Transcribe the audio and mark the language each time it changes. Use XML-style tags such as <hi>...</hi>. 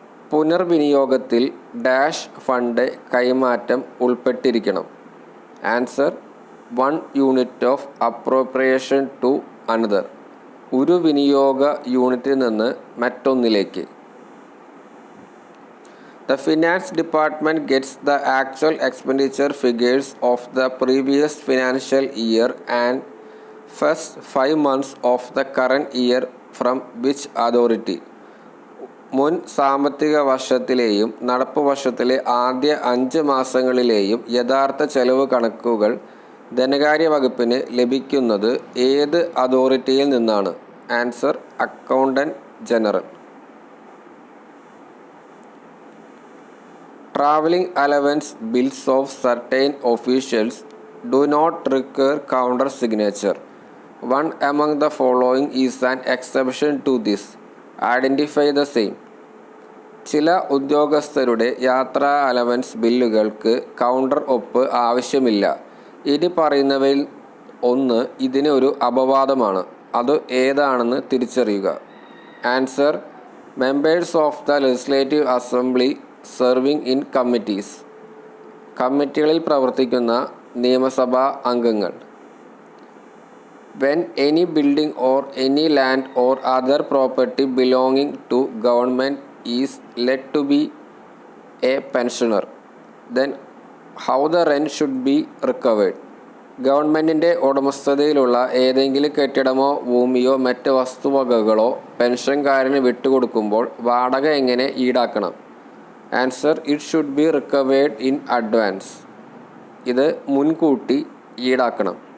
<ml>പുനർവിനിയോഗത്തിൽ dash fund കൈമാറ്റം ഉൾപ്പെട്ടിരിക്കണം.</ml> <en>Answer: 1 unit of appropriation to another.</en> <ml>ഒരു വിനിയോഗ യൂണിറ്റിൽ നിന്ന് മറ്റൊന്നിലേക്ക്.</ml> <en>The finance department gets the actual expenditure figures of the previous financial year and first 5 months of the current year from which authority?</en> <ml>മുൻ സാമ്പത്തിക വർഷത്തിലെയും നടപ്പ് വർഷത്തിലെ ആദ്യ 5 മാസങ്ങളിലെയും യഥാർത്ഥ ചെലവ് കണക്കുകൾ ധനകാര്യ വകുപ്പിന് ലഭിക്കുന്നത് ഏത് അതോറിറ്റിയിൽ നിന്നാണ്?</ml> <en>Answer: accountant general. Traveling allowance bills of certain officials do not require counter signature. One among the following is an exception to this. Identify the same.</en> <ml>ചില ഉദ്യോഗസ്ഥരുടെ യാത്രാ അലവൻസ് ബില്ലുകൾക്ക് കൗണ്ടർ ഒപ്പ് ആവശ്യമില്ല. ഇനി പറയുന്നവയിൽ ഒന്ന് ഇതിന് ഒരു അപവാദമാണ്. അത് ഏതാണെന്ന് തിരിച്ചറിയുക.</ml> <en>Answer: members of the legislative assembly serving in committees.</en> <ml>കമ്മിറ്റികളിൽ പ്രവർത്തിക്കുന്ന നിയമസഭാ അംഗങ്ങൾ.</ml> <en>When any building or any land or other property belonging to government is let to be a pensioner, then how the rent should be recovered.</en> <ml>ഗവൺമെൻറ്റിൻ്റെ ഉടമസ്ഥതയിലുള്ള ഏതെങ്കിലും കെട്ടിടമോ ഭൂമിയോ മറ്റ് വസ്തുവകകളോ പെൻഷൻകാരന് വിട്ടുകൊടുക്കുമ്പോൾ വാടക എങ്ങനെ ഈടാക്കണം?</ml> <en>Answer: it should be recovered in advance.</en> <ml>ഇത് മുൻകൂട്ടി ഈടാക്കണം.</ml>